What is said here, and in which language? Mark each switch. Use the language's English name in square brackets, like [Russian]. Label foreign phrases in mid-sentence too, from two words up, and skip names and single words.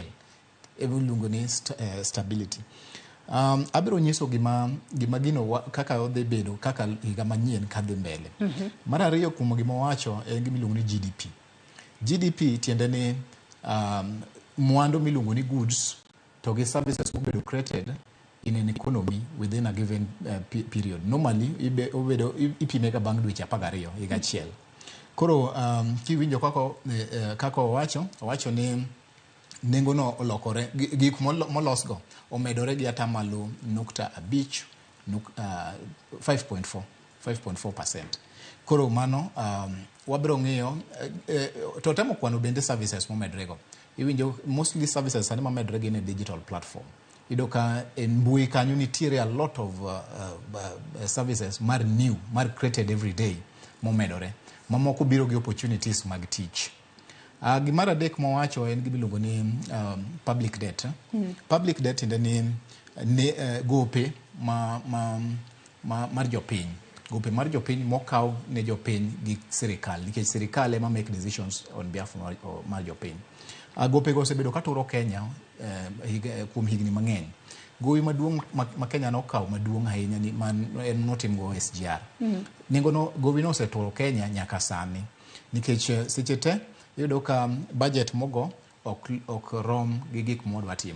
[Luo (Kenya and Tanzania)] Iluongo ni stability. Abiro nyiso gima gino kaka odhi bedo kaka higa manyien kadhi mbele. Mar ariyo kuom gima wacho en gima iluongo ni GDP. GDP tiende ni mwandu miluongo ni goods to gi services mobedo [English] created in an economy within a given period. [Luo (Kenya and Tanzania)] Normally ipime ga bang' dweche 12 higa achiel. Koro kiwinjo kako owacho ni nengo no olokore gik molosgo omedore gi atamalo 5.4%. Koro mano wabiro ng'iyo to temo kwano bende services momedrego. Iwinjo [English] mostly services [Luo (Kenya and Tanzania)] sani mamedre gin e [English] digital platform. [Luo (Kenya and Tanzania)] Ido ka en mbui kanyo nitiere [English] a lot of services [Luo (Kenya and Tanzania)] mar [English] created every day [Luo (Kenya and Tanzania)] momedore. Mamoko biro gi opportunities mag tich. Gimara adek mowacho en gimiluongo ni [English] public debt. Public debt [Luo (Kenya and Tanzania)] inde ni gope mar jopiny. Gope mar jopiny mokaw ne jopiny gi sirikal. Nikech sirikal ema [English] make decisions on behalf [Luo (Kenya and Tanzania)] mar jopiny. Gope go osebedo katuro Kenya kuom higni mang'eny. Gowi maduong' ma Kenya nokaw maduong' ahinya ni en notimgo SGR. Gowi no oseturo Kenya nyaka sani. Nikech seche te iyudo ka budget mogo ok rom gi gik modwa timo.